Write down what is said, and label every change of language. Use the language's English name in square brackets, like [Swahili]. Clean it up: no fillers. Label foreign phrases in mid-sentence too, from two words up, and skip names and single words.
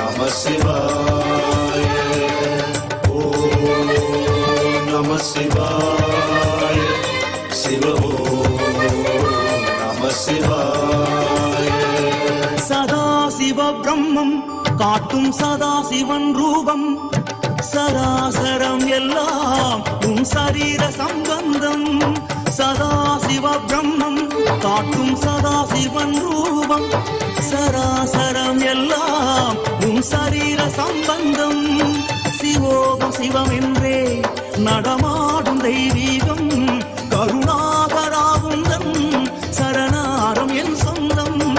[Sanskrit] शिवाय। ओम् नमः शिवाय. शिव ओम् नमः शिवाय. [Tamil] சதா சிவ பிரம்மம் காட்டும் சதா சிவன் ரூபம் சராசரம் எல்லாம் உன் சரீர சம்பந்தம் சதா சிவ பிரம்மம் காட்டும் சதா சிவன் ரூபம் சராசரம் எல்லாம் உன் சரீர சம்பந்தம் சிவோகம் சிவம் என்றே நடமாடும் தெய்வீகம் கருணாகராவுந்தன் சரணாரம் என் சொந்தம்